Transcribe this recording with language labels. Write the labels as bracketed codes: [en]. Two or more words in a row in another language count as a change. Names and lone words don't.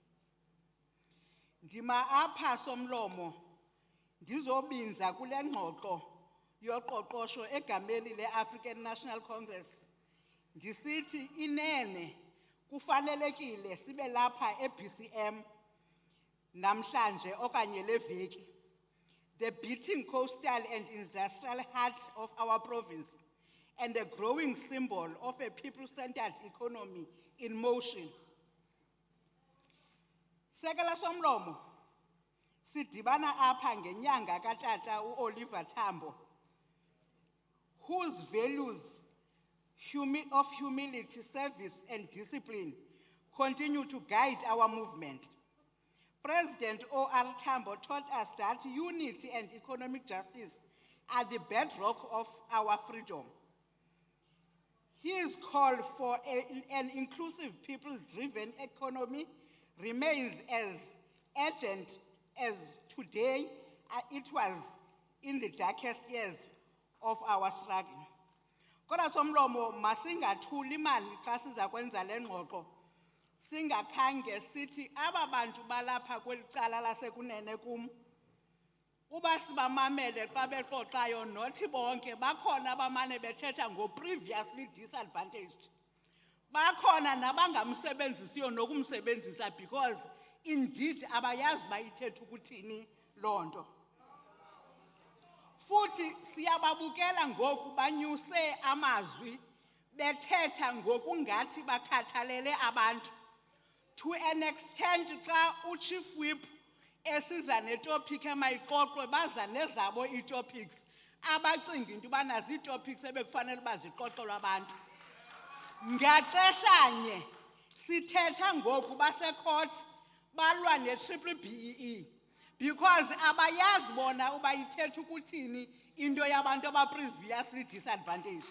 [xh] Ndima apha somlomo ndizobinza kule ngxoxo yoqoqosho egameni le-African National Congress. Ndisithi inene kufanelekile sibe lapha e-BCM namhlanje okanye leveki. [en] The beating coastal and industrial heart of our province and a growing symbol of a people-centered economy in motion. [xh] Sekela somlomo, sidibana apha ngenyanga katata Oliver Tambo, [en] whose values of humility, service, and discipline continue to guide our movement. President O.R. Tambo taught us that unity and economic justice are the bedrock of our freedom. His call for an inclusive, people-driven economy remains as urgent as today it was in the darkest years of our struggle. [xh] Kodwa somlomo masingathuli imali xa siza kwenza le ngxoxo singakhange sithi aba bantu balapha kweli cala lasekunene kum uba sibamamele xa bexoxayo nothi bonke bakhona abamane bethetha ngo- [en] previously disadvantaged, [xh] bakhona nabangamsebenzisiyo nokumsebenzisa [en] because indeed [xh] abayazi bayithetha ukuthini loo nto. Futhi siyababukela ngoku banyuse amazwi bethetha ngokungathi bakhathalele abantu, [en] to an extent [xh] xa [en] uchief whip [xh] esiza netopic emayiqoqwe baza nezabo ii-topics abacinga into yobana zii-topics ebekufanele uba ziqoqelwe abantu. Ngaxeshanye sithetha ngoku basecourt balwa ne-triple BEE because abayazi bona uba ithetha ukuthini into yabantu aba- [en] previously disadvantaged.